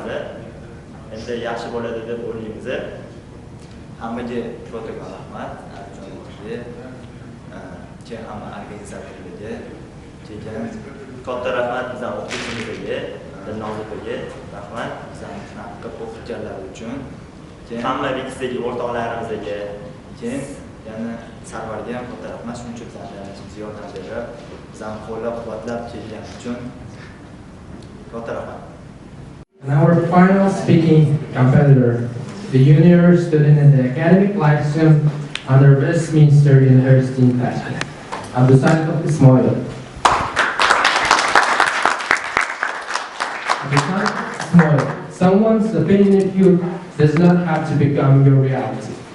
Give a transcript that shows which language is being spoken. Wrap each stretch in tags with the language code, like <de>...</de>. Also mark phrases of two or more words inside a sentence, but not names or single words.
<uz>Endi yaxshi bo'ladi deb o'ylaymiz. Hammaga protokol rahmat, keyin hamma organizatorlarga, keyin katta rahmat bizdan o'qituvchimizga, Dilnozaga rahmat, bizani shunaqa qilib o'qitganlari uchun. Keyin hamma RIKSdagi o'rtoqlarimizga, keyin yana Sarvarga ham katta rahmat, shuncha bizga yordam berib, bizani qo'llab-quvvatlab kelgani uchun katta rahmat.</uz> <en>And our final speaking competitor, the junior student in the academic life sim under Westminster University in Tashkent, Abdusalik Ismail. Someone's opinion of you does not have to become your reality.</en>